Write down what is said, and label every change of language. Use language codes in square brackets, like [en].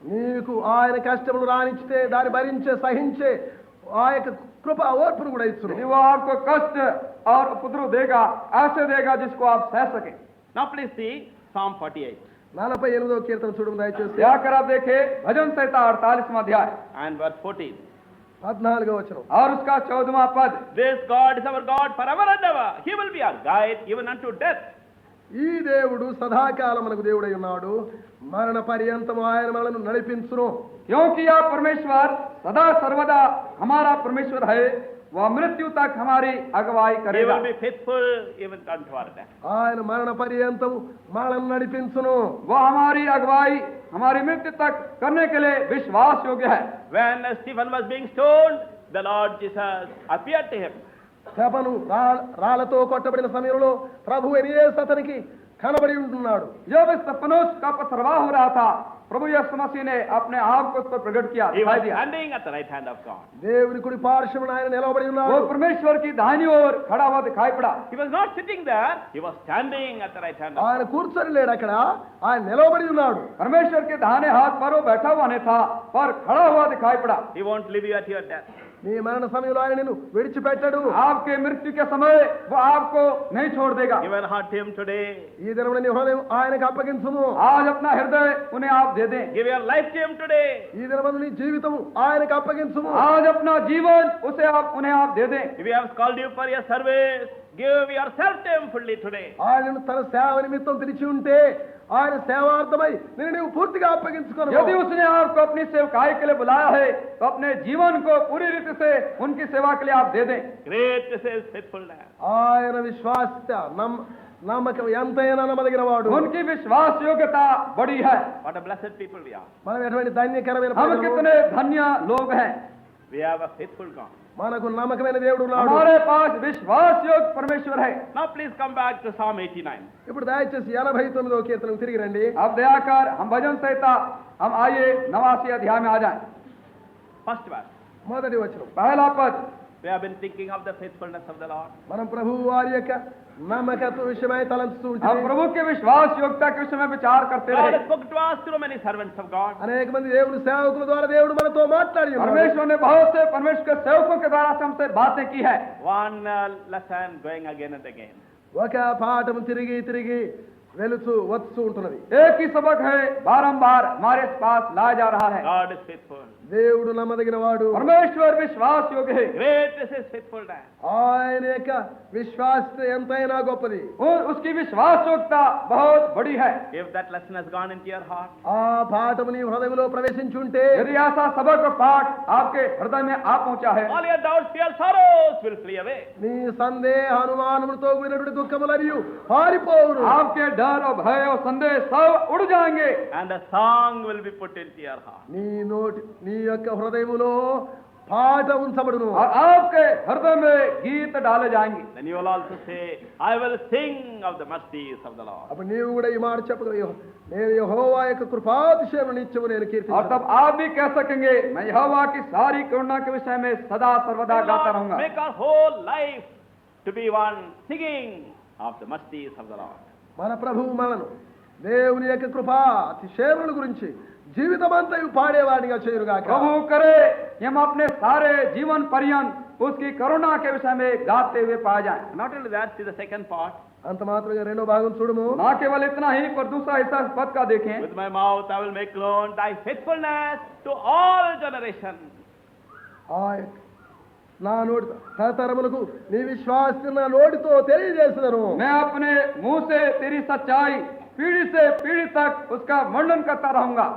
[te] నీకు ఆయన కష్టములు రానిచ్చితే దాన్ని భరించే సహించే ఆ యొక్క కృప ఓర్పును కూడా ఇచ్చును. [hi] यदि वो आपको कष्ट और उपद्रव देगा, ऐसे देगा जिसको आप सह सके. [en] Now please see Psalm 48 [te] 48వ కీర్తన చూడము దయచేసి. [hi] जाकर आप देखे भजन संहिता 48वां अध्याय [en] and verse 14. [te] 14వ వచనం. [hi] और उसका 14वां पद. [en] This God is our God forever and ever. He will be our guide even unto death. [te] ఈ దేవుడు సదాకాలం మనకు దేవుడై ఉన్నాడు, మరణ పర్యంతము ఆయన మనల్ని నడిపించును. [hi] क्योंकि यह परमेश्वर सदा सर्वदा हमारा परमेश्वर है वह मृत्यु तक हमारी अगुवाई [en] He [hi] करेगा। [en] will be faithful even unto our death. [te] ఆయన మరణ పర్యంతము మనల్ని నడిపించును. [hi] वह हमारी अगुवाई हमारी मृत्यु तक करने के लिए विश्वास योग्य है। [en] When Stephen was being stoned, the Lord Jesus appeared to him. [te] శపను రాళ్లతో కొట్టబడిన సమయంలో ప్రభు యేసు అతనికి కనబడి ఉంటున్నాడు. [hi] जब स्तिफनुस का पथरवाह हो रहा था, प्रभु यीशु मसीह ने अपने आप को उस पर प्रकट किया, [en] He was [hi] दिखाई दिया। [en] standing at the right hand of God. [te] దేవుని కుడి పార్శ్వమున ఆయన నిలబడి [hi] वो [te] ఉన్నాడు. [hi] परमेश्वर की दाहिनी ओर खड़ा हुआ दिखाई पड़ा। [en] He was not sitting there, he was standing at the right hand of God. [te] ఆయన కూర్చొని లేడు అక్కడ, ఆయన నిలబడి ఉన్నాడు. [hi] परमेश्वर के दाहिने हाथ पर वो बैठा हुआ नहीं था, पर खड़ा हुआ दिखाई पड़ा। [en] He won't leave you at your death. [te] నీ మరణ సమయంలో ఆయన నిన్ను విడిచిపెట్టడు. [hi] आपके मृत्यु के समय वो आपको नहीं छोड़ देगा। [en] Give your heart to him today. [te] ఈ దినమున నీ హృదయం ఆయనకు అప్పగించుము. [hi] आज अपना हृदय उन्हें आप दे दें। [en] Give your life to him today. [te] ఈ దినమున నీ జీవితం ఆయనకు అప్పగించుము. [hi] आज अपना जीवन उन्हें आप दे दें। [en] If he has called you for your service, give yourself to him fully today. [te] ఆయనను తన సేవ నిమిత్తం పిలిచి ఉంటే ఆయన సేవార్థమై నేను నీవు పూర్తిగా అప్పగించుకోను. [hi] यदि उसने आपको अपनी सेवकाई के लिए बुलाया है, तो अपने जीवन को पूरी रीति से उनकी सेवा के लिए आप दे दें। [en] Great is his faithfulness. [te] ఆయన విశ్వాసత నమ్మకం ఎంతైనా నమ్మదగిన వాడు. [hi] उनकी विश्वास योग्यता बड़ी है। [en] What a blessed people we are. [te] మనం ఎటువంటి ధన్యకరమైన [hi] हम [te] ప్రజలు. [hi] कितने धन्य लोग हैं। [en] We have a faithful God. [te] మనకు నమ్మకమైన దేవుడు ఉన్నాడు. [hi] हमारे पास विश्वास योग्य परमेश्वर है। [en] Now please come back to Psalm 89. [te] ఇప్పుడు దయచేసి 89వ కీర్తనకు తిరిగి రండి. [hi] अब दया कर हम भजन संहिता हम आइए 89 अध्याय में आ जाएं। [en] First verse. [te] మొదటి వచనం. [hi] पहला पद, [en] We have been thinking of the faithfulness of the Lord. [te] మనం ప్రభువు వారి యొక్క నమ్మకత్వ విషయమై తలంచుతూ [hi] हम [te] ఉంటాం. [hi] प्रभु के विश्वास योग्यता के विषय में विचार करते [en] God [hi] रहे। [en] has spoken to us through many servants of God. [te] అనేక మంది దేవుని సేవకుల ద్వారా దేవుడు మనతో మాట్లాడి ఉన్నాడు. [hi] परमेश्वर ने बहुत से परमेश्वर के सेवकों के द्वारा से हमसे बातें की है। [en] One lesson going again and again. [te] ఒక పాఠం తిరిగి తిరిగి వెలుచు వస్తూ ఉంటున్నది. [hi] एक ही सबक है, बारंबार हमारे पास लाया जा रहा है। [en] God is faithful. [te] దేవుడు నమ్మదగిన వాడు. [hi] परमेश्वर विश्वास योग्य है। [en] Great is his faithfulness. [te] ఆయన యొక్క విశ్వాసత ఎంతైనా గొప్పది. [hi] और उसकी विश्वास योग्यता बहुत बड़ी है। [en] If that lesson has gone into your heart, [te] ఆ పాఠము నీ హృదయంలో ప్రవేశించుంటే [hi] यदि ऐसा सबक और पाठ आपके हृदय में आ पहुंचा है, [en] all your doubts, fears, sorrows will flee away. [te] నీ సందేహ అనుమానములతో కూడినటువంటి దుఃఖములరియు పారిపోవును. [hi] आपके डर और भय और संदेह सब उड़ जाएंगे। [en] And a song will be put into your heart. [te] నీ యొక్క హృదయములో పాట ఉంచబడును. [hi] और आपके हृदय में गीत डाले जाएंगे। [en] Then you will also say, I will sing of the mercies of the Lord. [te] అప్పుడు నీవు కూడా ఈ మాట చెప్పగలవు, నేను యెహోవా యొక్క కృపాతిశయము నిత్యము నేను [hi] और [te] కీర్తించును. [hi] तब आप भी कह सकेंगे, मैं यहोवा की सारी करुणा के विषय में सदा सर्वदा [en] May [hi] गाता [en] Lord [hi] रहूंगा। [en] make our whole life to be one singing of the mercies of the Lord. [te] మన ప్రభువు మనను దేవుని యొక్క కృపాతిశయముల గురించి జీవితమంతయు పాడేవాడిగా చేయుగాక. [hi] प्रभु करे कि हम अपने सारे जीवन पर्यंत उसकी करुणा के विषय में गाते हुए पाए जाएं। [en] Not only that, see the second part. [te] అంత మాత్రంగా రెండో భాగం చూడము. [hi] ना केवल इतना ही, पर दूसरा हिस्सा इस पद का देखें। [en] With my mouth I will make known thy faithfulness to all generations. [te] నా నోటి తరతరములకు నీ విశ్వాసం నా నోటితో తెలియజేస్తున్నాను. [hi] मैं अपने मुंह से तेरी सच्चाई पीढ़ी से पीढ़ी तक उसका वर्णन करता रहूंगा।